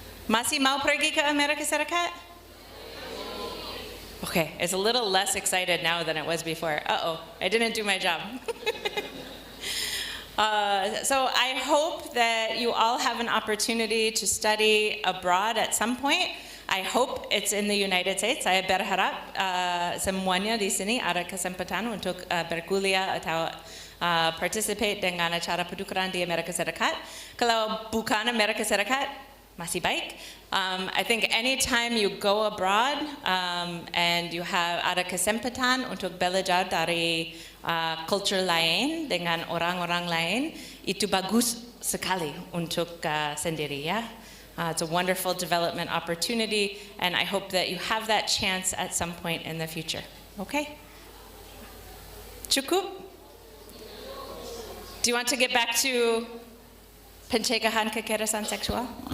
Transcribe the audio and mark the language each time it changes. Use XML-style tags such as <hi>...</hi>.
<id>Masih mau pergi ke Amerika Serikat?</id> <en>Okay, it's a little less excited now than it was before. Uh-oh, I didn't do my job. So I hope that you all have an opportunity to study abroad at some point. I hope it's in the United States.</en> <id>Saya berharap semuanya di sini ada kesempatan untuk berkuliah atau participate dengan acara pertukaran di Amerika Serikat. Kalau bukan Amerika Serikat, masih baik.</id> <en>I think anytime you go abroad and you have</en> <id>ada kesempatan untuk belajar dari culture lain dengan orang-orang lain, itu bagus sekali untuk sendiri ya.</id> <en>It's a wonderful development opportunity, and I hope that you have that chance at some point in the future. Okay? Cukup? Do you want to get back to</en> <id>pencegahan kekerasan seksual?</id>